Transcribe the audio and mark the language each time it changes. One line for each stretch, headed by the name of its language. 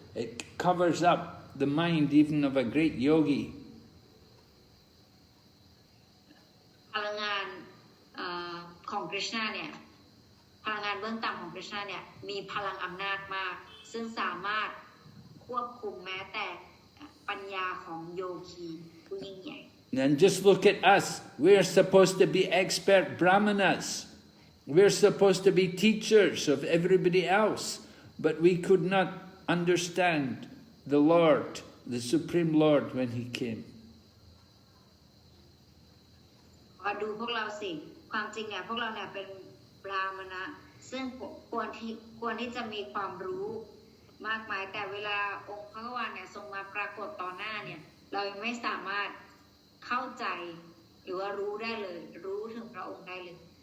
English: It covers up the mind even of a great yogi.
Thai: พลังงานของคริชนาเนี่ยพลังงานเบื้องต่ำของคริชนาเนี่ยมีพลังอำนาจมากซึ่งสามารถควบคุมแม้แต่ปัญญาของโยคีผู้ยิ่งใหญ่
English: And just look at us. We're supposed to be expert Brāhmaṇas. We're supposed to be teachers of everybody else. But we could not understand the Lord, the Supreme Lord, when He came.
Thai: ดูพวกเราสิความจริงเนี่ยพวกเราเนี่ยเป็นบราหมณะซึ่งควรที่จะมีความรู้มากมายแต่เวลาองค์พระวานเนี่ยทรงมาปรากฏต่อหน้าเนี่ยเราไม่สามารถเข้าใจหรือว่ารู้ได้เลยรู้ถึงพระองค์ได้เลย